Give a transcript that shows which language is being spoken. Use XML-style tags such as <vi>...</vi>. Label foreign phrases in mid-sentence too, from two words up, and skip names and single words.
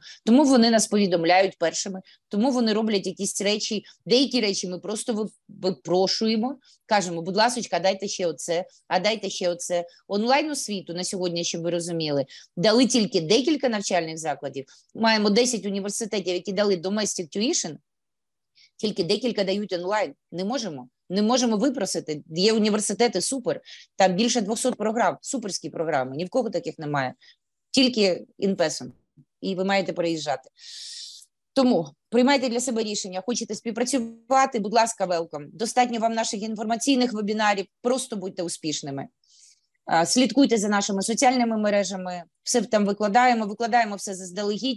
<uk>Тому вони нас повідомляють першими, тому вони роблять якісь речі, деякі речі ми просто випрошуємо, кажемо, будь ласочка, дайте ще оце, а дайте ще оце. Онлайн-освіту на сьогодні, щоб ви розуміли, дали тільки декілька навчальних закладів. Маємо 10 університетів, які дали</uk> <en>domestic tuition,</en> <uk>тільки декілька дають онлайн. Не можемо випросити. Є університети супер, там більше 200 програм, суперські програми, ні в кого таких немає. Тільки</uk> <en>in person.</en> <uk>І ви маєте переїжджати. Тому приймайте для себе рішення, хочете співпрацювати, будь ласка, welcome. Достатньо вам наших інформаційних вебінарів, просто будьте успішними. Слідкуйте за нашими соціальними мережами, все там викладаємо все заздалегідь.</uk>